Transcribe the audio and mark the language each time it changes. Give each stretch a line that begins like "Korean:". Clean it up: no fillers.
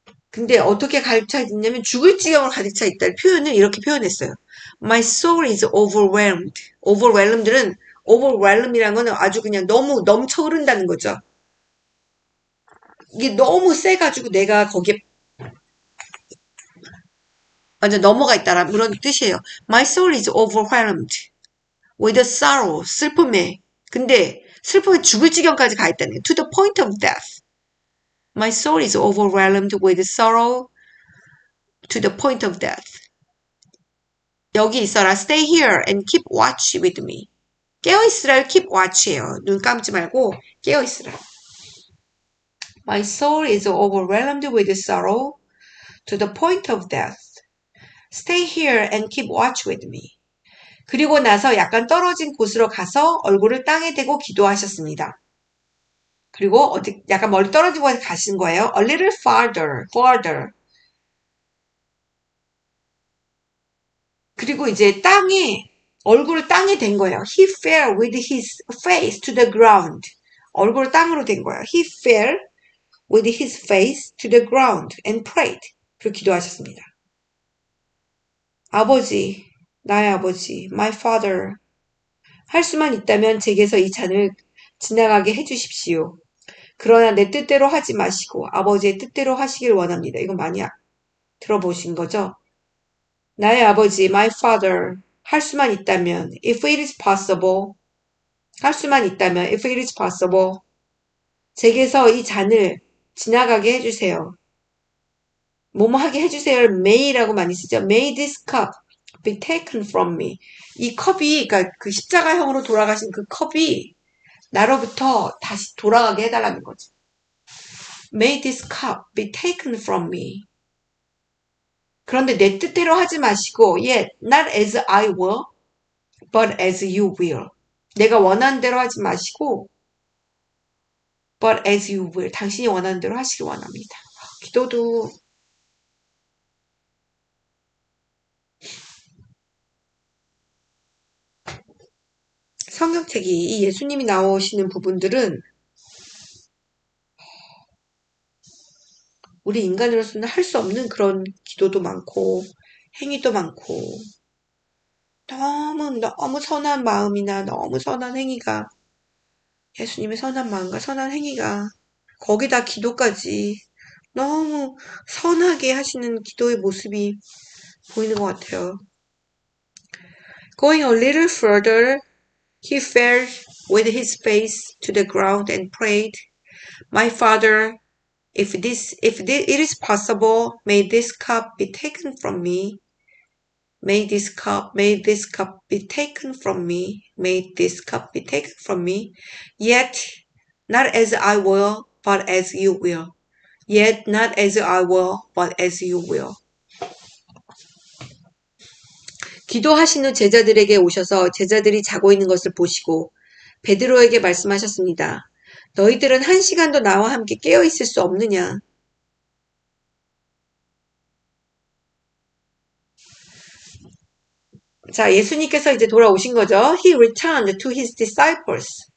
Korean: 근데 어떻게 가득 차 있냐면 죽을 지경으로 가득 차 있다는 표현을 이렇게 표현했어요.
English: My soul is overwhelmed.
Korean: overwhelm이라는 거는 아주 그냥 너무 넘쳐 흐른다는 거죠. 이게 너무 세가지고 내가 거기에 완전 넘어가 있다라는 그런 뜻이에요.
English: My soul is overwhelmed with sorrow,
Korean: 슬픔에. 근데 슬픔에 죽을 지경까지 가 있다는 거예요.
English: To the point of death. My soul is overwhelmed with sorrow to the point of death.
Korean: 여기 있어라.
English: Stay here and keep watch with me.
Korean: 깨어있으라. keep watch예요. 눈 감지 말고 깨어있으라.
English: My soul is overwhelmed with sorrow to the point of death. Stay here and keep watch with me.
Korean: 그리고 나서 약간 떨어진 곳으로 가서 얼굴을 땅에 대고 기도하셨습니다. 그리고 약간 멀리 떨어진 곳에 가신 거예요. A little farther. 그리고 이제 얼굴을 땅에 댄 거예요.
English: He fell with his face to the ground.
Korean: 얼굴을 땅으로 댄 거예요.
English: He fell with his face to the ground and prayed.
Korean: 그리고 기도하셨습니다. 아버지, 나의 아버지,
English: my father.
Korean: 할 수만 있다면 제게서 이 잔을 지나가게 해주십시오. 그러나 내 뜻대로 하지 마시고 아버지의 뜻대로 하시길 원합니다. 이거 많이 들어보신 거죠? 나의 아버지,
English: my father.
Korean: 할 수만 있다면,
English: if it is possible. 할 수만 있다면, if it is possible.
Korean: 제게서 이 잔을 지나가게 해주세요. 뭐뭐 하게 해주세요를 may라고 많이 쓰죠.
English: May this cup be taken from me.
Korean: 이 컵이, 그러니까 그 십자가형으로 돌아가신 그 컵이 나로부터 다시 돌아가게 해달라는 거죠.
English: May this cup be taken from me.
Korean: 그런데 내 뜻대로 하지 마시고,
English: yet not as I will, but as you will.
Korean: 내가 원하는 대로 하지 마시고,
English: but as you will.
Korean: 당신이 원하는 대로 하시길 원합니다. 기도도 성경책이 이 예수님이 나오시는 부분들은 우리 인간으로서는 할 수 없는 그런 기도도 많고 행위도 많고 너무 선한 마음이나 너무 선한 행위가 예수님의 선한 마음과 선한 행위가 거기다 기도까지 너무 선하게 하시는 기도의 모습이 보이는 것 같아요.
English: Going a little further, he fell with his face to the ground and prayed, My Father, if it is possible, may this cup be taken from me. May this cup be taken from me. May this cup be taken from me. Yet, not as I will, but as you will. Yet, not as I will, but as you will.
Korean: 기도하신 후 제자들에게 오셔서 제자들이 자고 있는 것을 보시고 베드로에게 말씀하셨습니다. 너희들은 1시간도 나와 함께 깨어 있을 수 없느냐? 자, 예수님께서 이제 돌아오신 거죠.
English: He returned to his disciples.